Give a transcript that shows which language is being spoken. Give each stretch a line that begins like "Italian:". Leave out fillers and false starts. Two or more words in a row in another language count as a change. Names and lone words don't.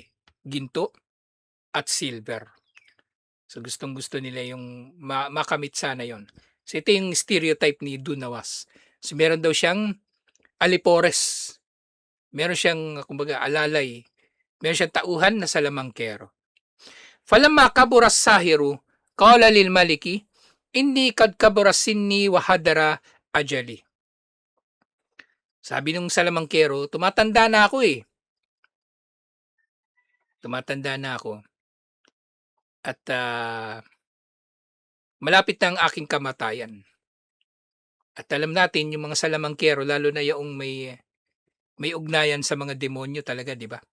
Filipino: Ginto at silver. So gustong-gusto nila yung makamit sana yon. So ito yung stereotype ni Dunawas. So meron daw siyang alipores. Meron siyang kumbaga alalay. Meron siyang tauhan na salamangkero.
Arabic: فلما كبر الساحر، قال للملك، إني قد كبر سني وحضر أجلي.
Filipino: Sabi nung salamangkero, tumatanda na ako eh. Tumatanda na ako. At malapit na ang aking kamatayan. At alam natin yung mga salamangkero lalo na yung may ugnayan sa mga demonyo talaga, 'di ba?